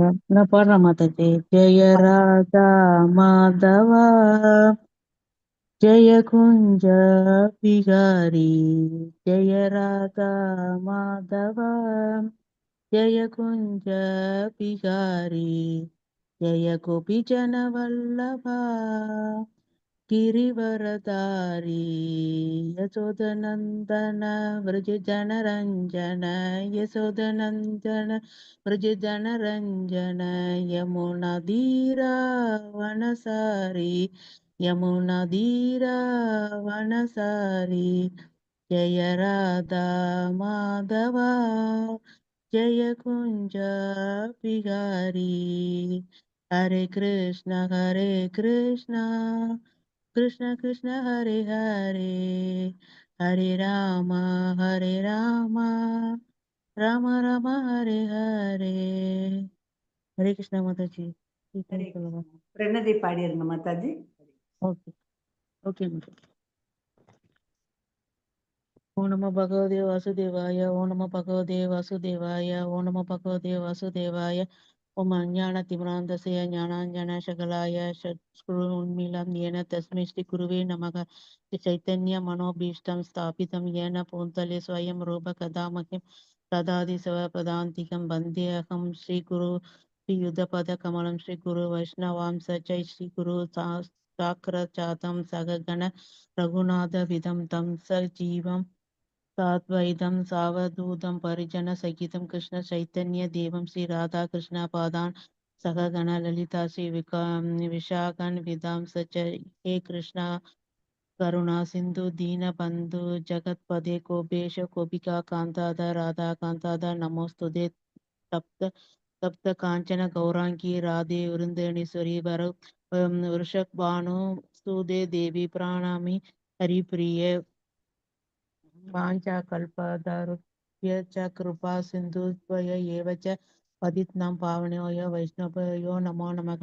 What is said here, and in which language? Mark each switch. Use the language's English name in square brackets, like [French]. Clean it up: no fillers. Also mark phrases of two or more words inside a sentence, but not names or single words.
[Tamil] நான் பாடுறேன் மாதாஜி. [Sanskrit] जय राधा माधव जय कुञ्ज बिहारी, जय राधा माधव जय कुञ्ज बिहारी, जय गोपी जन वल्लभ गिरिवरदारी यशोदनन्दन व्रज जनरञ्जन, यशोदनन्दन व्रज जनरञ्जन, यमुनाधीरा वनसारी, यमुनाधीरा वनसारी, जय राधा माधवा जय कुञ्ज बिहारी. हरे कृष्ण कृष्ण कृष्ण हरे हरे, हरे राम राम राम हरे हरे. [Hindi] हरे कृष्णा माताजी. [Tamil] பிரணதி பாடிருங்க மாதாஜி. ஓகே ஓகே மாதாஜி. [Sanskrit] ओ नम भगवते वासुदेवाय, ओ नम भगवते वासुदेवाय, ओ नम भगवते वासुदेवाय. ॐ अज्ञानतिमिरान्धस्य ज्ञानाञ्जनशकलाय सद्गुरुन्मिलम् येन तस्मै श्री गुरुवे नमः. चैतन्य मनोभीष्टं स्थापितं येन भूतले स्वयं रूप कदा मह्यं ददाति स्वपदान्तिकं वन्देऽहं श्रीगुरु श्रीयुतपदकमलं श्रीगुरु वैष्णवांस च श्रीगुरु साग्रजातं सगगण रघुनाथविदं तं सजीवं साद्वैतं सावधूतं परिजन सहितं कृष्ण चैतन्य देवं श्री राधा कृष्ण पादान सहगण ललिता श्री विशाखन विदां सच. हे कृष्ण करुणा सिंधु दीन बंधु जगतपदे गोपेश गोपिका कांताद राधा कांताद नमोस्तुते. तप्त तप्त कांचन गौरांगी राधे वृंदनेश्वरी वर वृषभ भानु सुदे देवी प्राणामि हरिप्रिय. वाञ्छा कल्पतरुभ्य च कृपा सिन्धुभ्य एव च पतितानां पावनेभ्यो वैष्णवेभ्यो नमो नमः.